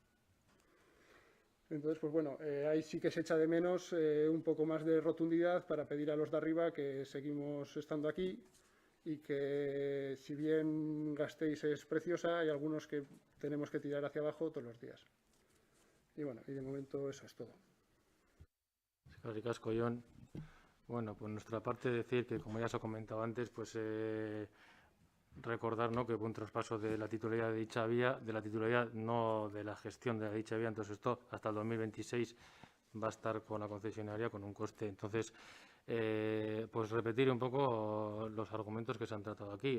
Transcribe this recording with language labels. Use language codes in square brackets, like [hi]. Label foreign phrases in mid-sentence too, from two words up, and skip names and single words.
[es] Entonces, pues bueno, ahí sí que se echa de menos un poco más de rotundidad para pedir a los de arriba que seguimos estando aquí y que, si bien Gasteiz es preciosa, hay algunos que tenemos que tirar hacia abajo todos los días. Y bueno, y de momento eso es todo. [eu] Eskerrik asko, Jon. [es] Bueno, por nuestra parte decir que, como ya se ha comentado antes, pues recordar, ¿no?, que hubo un traspaso de la titularidad de dicha vía, no de la gestión de dicha vía, entonces esto hasta el 2026 va a estar con la concesionaria con un coste. Entonces, pues repetir un poco los argumentos que se han tratado aquí.